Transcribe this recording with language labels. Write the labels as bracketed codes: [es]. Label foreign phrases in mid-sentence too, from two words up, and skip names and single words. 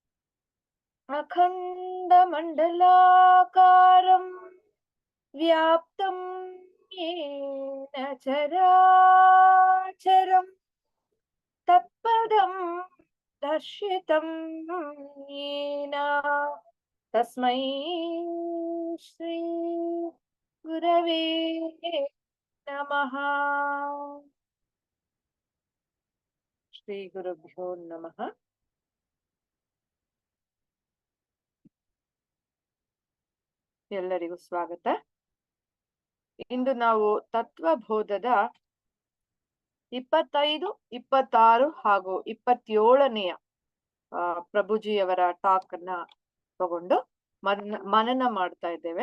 [sa] अखण्डमण्डलाकारं व्याप्तं येन चराचरं तत्पदं दर्शितं येन तस्मै श्री गुरवे नमः। ಶ್ರೀ ಗುರುಭ್ಯೋ ನಮಃ. [kn] ಎಲ್ಲರಿಗೂ ಸ್ವಾಗತ. ಇಂದು ನಾವು ತತ್ವಬೋಧದ 25, 26 ಹಾಗೂ 27ನೆಯ ಪ್ರಭುಜಿಯವರ ಟಾಕ್ ಅನ್ನ ತಗೊಂಡು ಮನನ ಮಾಡ್ತಾ ಇದ್ದೇವೆ.